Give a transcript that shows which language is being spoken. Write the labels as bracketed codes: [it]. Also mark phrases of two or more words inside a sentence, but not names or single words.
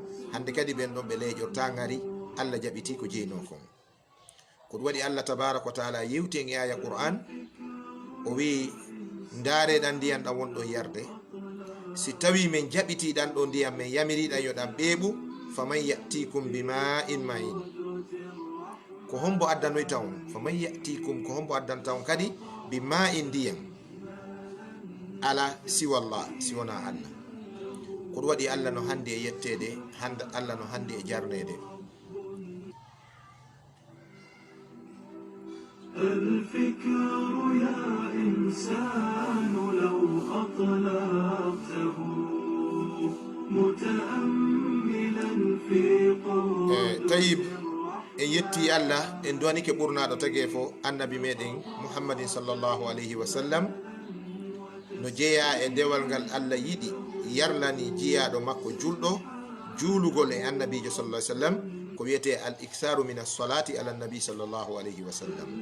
[ff] Hande kadi ɓen ɗon ɓe leeƴorta ngari, Allah jaɓiti ko jeyno kon. Ko ɗum waɗi Allah [ar] تبارك وتعالى [ff] yewti en e aya Qur'an, o wi ndaareɗan ndiyam ɗam wonɗon yarde, si tawi min jaɓitiɗan ɗo ndiyam min yamiriɗan yo ɗam ɓeeɓu, [ar] فمن يأتيكم بماء معين, [ff] ko hombo addanoyta on, [ar] فمن يأتيكم [ff] ko hombo addanta on kadi [ar] بماء [ff] ndiyam, ala siwallah, siwona Allah. Ko ɗum waɗi Allah no handi e yettede, Allah no handi e jarnede. [ar] الفكر يا إنسان لو أطلقته متأملا في [ff] طيب yetti Allah en duwanike ɓurnaɗo tagi fo annabi meɗen Muhammadin [ar] صلى الله عليه وسلم, [ff] no jeeya e dewal ngal Allah yiɗi yarlani jiyaɗo makko julɗo juulugol e annabijo [ar] صلى الله عليه وسلم, [ff] ko wiyete [ar] الإكثار من الصلاة على النبي صلى الله عليه وسلم.